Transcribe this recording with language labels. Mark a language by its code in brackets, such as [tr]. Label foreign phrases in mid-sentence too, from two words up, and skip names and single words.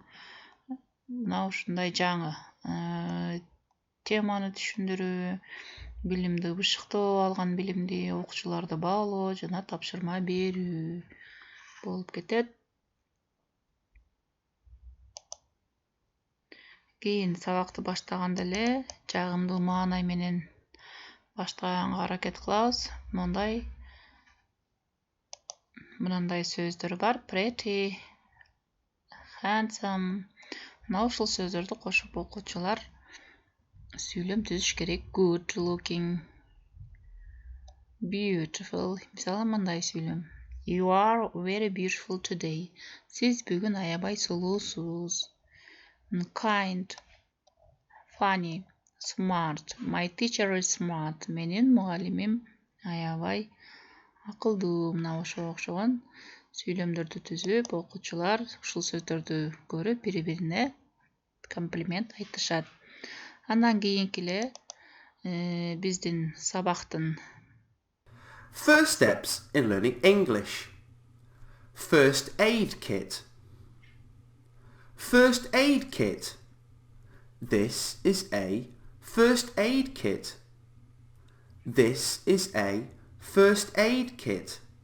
[ky] Мына ушундай жаңы теманы түшүндүрүү, билимди бышыктоо, алган билимди окуучуларды баалоо жана тапшырма берүү болуп кетет. Кийин сабакты баштаганда эле жагымдуу маанай менен баштаганга аракет кылабыз. Мындай сөздөр бар: [en] pretty, handsome. [ky] Мына ушул сөздөрдү кошуп окуучулар сүйлөм түзүш керек. [en] Good looking, beautiful. [ky] Мисалы мындай сүйлөм: [en] You are very beautiful today. [ky] Сиз бүгүн аябай сулуусуз. [en] Kind, funny, smart. My teacher is smart. [ky] Менин мугалимим аябай акылдуу. Мына ошого окшогон сүйлөмдөрдү түзүп, окуучулар ушул сөздөрдү көрүп, бири-бирине комплимент айтышат. Андан кийинки эле биздин сабактын [en] First steps in learning English. First aid kit. First aid kit. This is a first aid kit. This is a first aid kit.